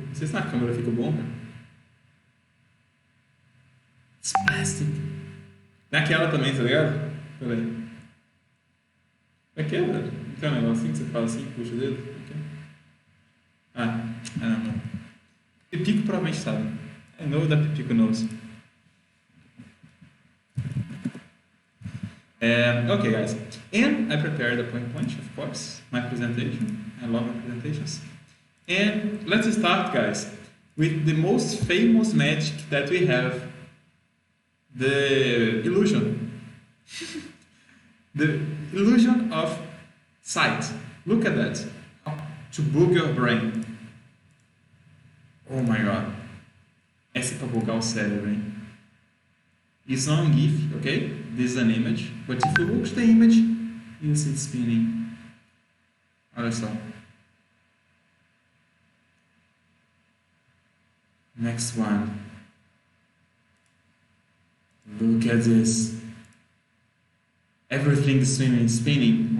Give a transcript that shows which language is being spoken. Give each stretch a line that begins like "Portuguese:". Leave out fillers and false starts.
Portuguese: Não sei se na câmera fica bom, cara.
English: It's plastic.
Portuguese: Naquela também, tá ligado? Peraí. Aquela? Não tem um negocinho que você fala assim, puxa o dedo? Não. Pipico provavelmente sabe.
English: I know that Pipico knows. Okay, guys. And I prepared a PowerPoint, of course, my presentation. I love my presentations. And let's start, guys, with the most famous magic that we have, the illusion. The illusion of sight. Look at that. To bug your brain. Oh my god.
Portuguese: Essa é pra bugar o cérebro, hein?
English: It's not a GIF, okay? This is an image. But if you look at the image, you see it spinning.
Portuguese: Olha só.
English: Next one. Look at this. Everything is spinning.